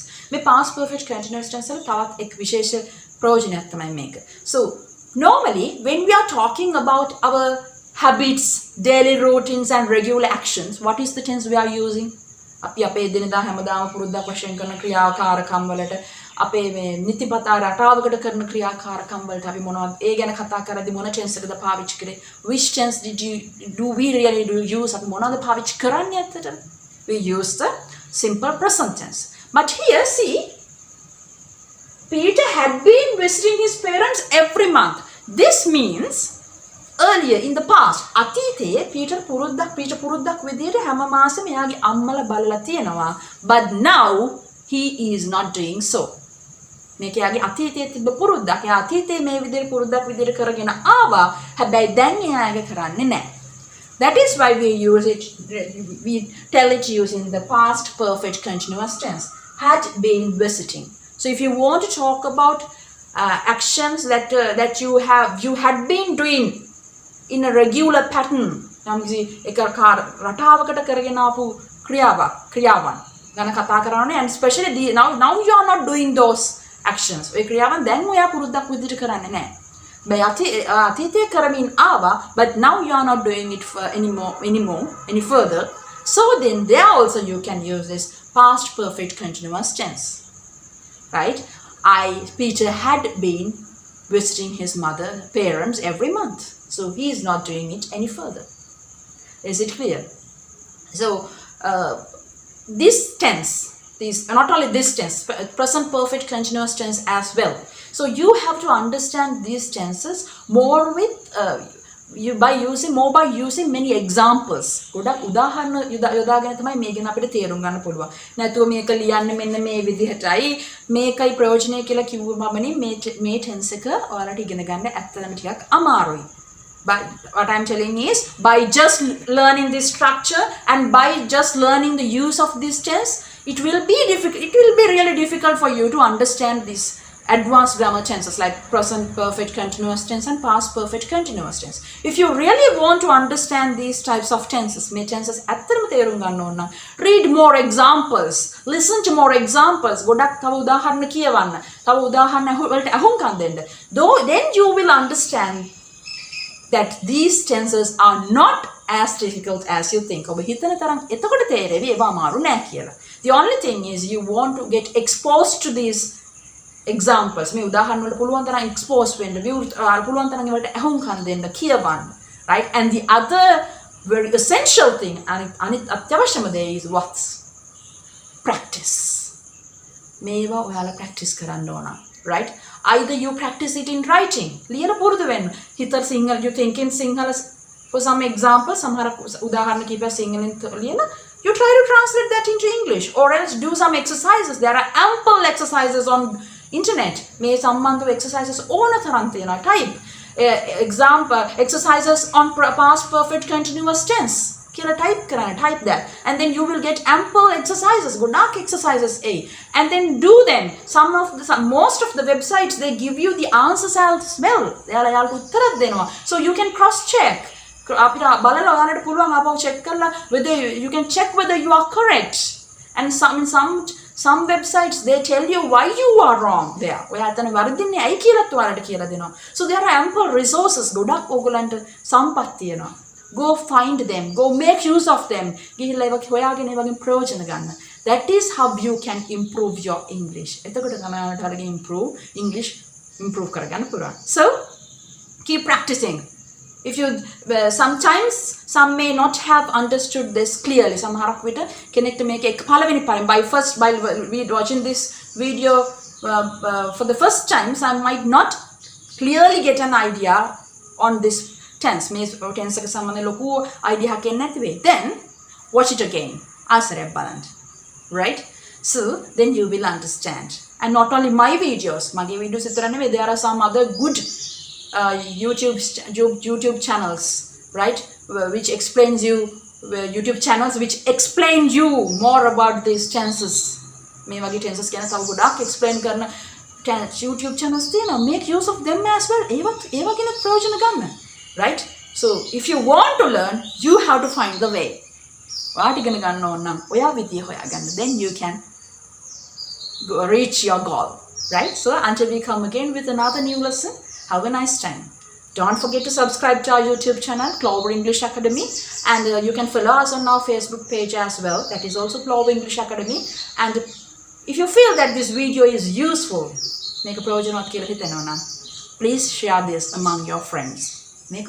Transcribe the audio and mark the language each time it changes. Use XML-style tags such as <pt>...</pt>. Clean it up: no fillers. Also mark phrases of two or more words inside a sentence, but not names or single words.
<si>මේ</si> <en>past perfect continuous tense</en> <si>වල තවත් එක් විශේෂ ප්‍රයෝජනයක් තමයි මේක.</si> <en>So normally when we are talking about our habits, daily routines and regular actions, what is the tense we are using?</en> <si>අපි අපේ දිනදා හැමදාම පුරුද්දක් වශයෙන් කරන ක්‍රියාකාරකම් වලට අපේ මේ නිතිපතා රටාවකට කරන ක්‍රියාකාරකම් වලට අපි මොනවද ඒ ගැන කතා කරද්දී මොන tense එකද පාවිච්චි කරේ?</si> <en>Which tense do we really use?</en> <si>අපි මොනවද පාවිච්චි කරන්නේ ඇත්තටම?</si> <en>We use the simple present tense. But here see, Peter had been visiting his parents every month. This means earlier in the past</en> <si>අතීතයේ පීටර් පුරුද්දක් විදියට හැම මාසෙම එයාගේ අම්මලා බලලා තියෙනවා,</si> <en>but now he is not doing so.</en> <si>මේක එයාගේ අතීතයේ තිබ්බ පුරුද්දක්. එයා අතීතයේ මේ විදියට පුරුද්දක් විදියට කරගෙන ආවා. හැබැයි දැන් එයා ඒක කරන්නේ නැහැ.</si> <en>That is why we tell it using the past perfect continuous tense. Had been visiting. So if you want to talk about actions that you had been doing in a regular pattern,</en> <si>එක රටාවකට කරගෙන ආපු ක්‍රියාවන් ගැන කතා කරන්නේ,</si> <en>and especially now you are not doing those actions.</en> <si>ඒ ක්‍රියාවන් දැන් ඔයා පුරුද්දක් විදිහට කරන්නේ නැහැ. අතීතයේ කරමින් ආවා,</si> <en>but now you are not doing it any further. So then there also you can use this past perfect continuous tense. Right? Peter had been visiting his parents every month. So he is not doing it any further. Is it clear? So this tense, not only this tense, present perfect continuous tense as well. So you have to understand these tenses more by using many examples.</en> <si>ගොඩක් උදාහරණ යොදාගෙන තමයි මේ ගැන අපිට තේරුම් ගන්න පුළුවන්. නැතුව මේක ලියන්න මෙන්න මේ විදිහටයි මේකයි ප්‍රයෝජනය කියලා කිව්වමනේ මේ tense එක ඔයාලට ඉගෙන ගන්න ඇත්තටම ටිකක් අමාරුයි.</si> <en>But what I'm telling is, by just learning this structure and by just learning the use of this tense, it will be really difficult for you to understand these advanced grammar tenses like present perfect continuous tense and past perfect continuous tense. If you really want to understand these types of tenses,</en> <si>ඇත්තටම තේරුම් ගන්න ඕන,</si> <en>read more examples, listen to more examples,</en> <si>ගොඩක් තව උදාහරණ කියවන්න, තව උදාහරණ වලට අහුම්කම් දෙන්න.</si> <en>Then you will understand that these tenses are not as difficult as you think.</en> <si>ඔබ හිතන තරම් එතකොට තේරෙවි ඒවා අමාරු නෑ කියලා.</si> <en>The only thing is you want to get exposed to these examples.</en> <si>මේ උදාහරණ වලට පුළුවන් තරම් expose වෙන්න, පුළුවන් තරම් ඒවට අහුම්කම් දෙන්න, කියවන්න.</si> <en>Right? And the other very essential thing,</en> <si>අනිත් අත්‍යවශ්‍යම දේ</si> <en>is what? Practice.</en> <si>මේවා ඔයාලා practice කරන්න ඕන.</si> <en>Right? Either you practice it in writing.</en> <si>ලියලා පුරුදු වෙන්න. හිතර සිංහල,</si> <en>you think in Sinhala, for some example,</en> <si>සමහර උදාහරණ කීපයක් සිංහලෙන් ලියලා</si> <en>you try to translate that into English, or else do some exercises. There are ample exercises on internet.</en> <si>මේ සම්බන්ධව exercises ඕන තරම් තියෙනවා.</si> <en>Type exercises on past perfect continuous tense.</en> <si>කියලා type කරන්න,</si> <en>type that, and then you will get ample exercises, ගොඩක් exercises and then do them. Most of the websites, they give you the answers as well.</en> <si>එයාලට උත්තරත් දෙනවා,</si> <en>so you can cross check.</en> <si>අපිට බලලා ඔයාලට පුළුවන් ආපහු check කරලා</si> <en>whether you can check whether you are correct. And some websites, they tell you why you are wrong there.</en> <si>ඔයා අතන වරදින්නේ ඇයි කියලාත් ඔයාලට කියලා දෙනවා.</si> <en>So there are ample resources.</en> <si>ගොඩක් ඕගලන්ට සම්පත් තියෙනවා.</si> <en>Go find them. Go make use of them.</en> <si>ගිහිල්ලා ඒක හොයාගෙන ඒ වගේ ප්‍රයෝජන ගන්න.</si> <en>That is how you can improve your English.</en> <si>එතකොට තමයි ඔයාලට හරියට improve කරගන්න පුළුවන්.</si> <en>So keep practicing. If you sometimes some may not have understood this clearly.</en> <si>සමහරක් විට කෙනෙක්ට මේක පළවෙනි පාරෙන්</si> <en>by watching this video for the first time, some might not clearly get an idea on this tense.</en> <si>මේ tense එක සම්බන්ධ ලොකු idea එකක් නැති වෙයි.</si> <en>Then watch it again.</en> <si>ආසරයක් බලන්න.</si> <en>Right? So then you will understand. And not only my videos,</en> <si>මගේ videos විතර නෙවෙයි,</si> <en>there are some other good YouTube channels, right, which explains you YouTube channels which explain you more about these tenses.</en> <si>මේ වගේ tenses ගැන තව ගොඩක් explain කරන</si> <en>YouTube channels</en> <si>තියෙනවා.</si> <en>Make use of them as well.</en> <si>ඒවා ගැන ප්‍රයෝජන ගන්න.</si> <en>Right? So if you want to learn, you have to find the way.</en> <si>ඔයාට ඉගෙන ගන්න ඕන නම් ඔයා විදිය හොයාගන්න.</si> <en>Then you can reach your goal. Right? So until we come again with another new lesson, have a nice time. Don't forget to subscribe to our YouTube channel, Clover English Academy, and you can follow us on our Facebook page as well. That is also Clover English Academy. And if you feel that this video is useful, please share this among your friends.</en>